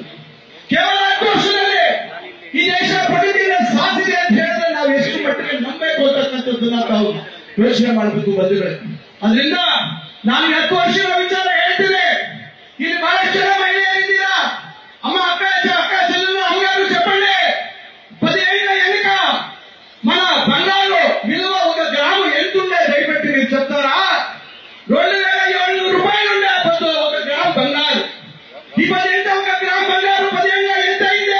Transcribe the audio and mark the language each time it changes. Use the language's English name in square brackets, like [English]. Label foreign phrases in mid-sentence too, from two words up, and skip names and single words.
[Kannada] ಕೇವಲ 10 ವರ್ಷದಲ್ಲಿ ಈ ದೇಶ ಪ್ರಗತಿಯನ್ನು ಸಾಧಿಸಿದೆ ಅಂತ ಹೇಳಿದ್ರೆ ನಾವು ಎಷ್ಟು ಮಟ್ಟಿಗೆ ನಂಬಬೇಕು ಅಂತಕ್ಕಂಥದ್ದನ್ನ ತಾವು ಯೋಚನೆ ಮಾಡಬೇಕು ಬಂಧುಗಳೇ. ಅದರಿಂದ ನಾನು 10 ವರ್ಷಗಳ ವಿಚಾರ ಹೇಳ್ತೇನೆ. ಇಲ್ಲಿ ಬಹಳಷ್ಟು ಜನ ಮಹಿಳೆಯರಿದ್ದೀರಾ. ಅಮ್ಮ ಅಕ್ಕ [Telugu] చెల్లెలు అమ్మగారు చెప్పండి. 17 ఎన్నిక మన బంగారు విలువ 1 గ్రాము ఎంతుండే దయపెట్టి మీరు చెప్తారా? 2700 రూపాయలు ఉండే అప్పుడు 1 గ్రాము బంగారు. ఇప్పుడు ఎంత 1 గ్రాము బంగారు 17 ఎంత అయింది?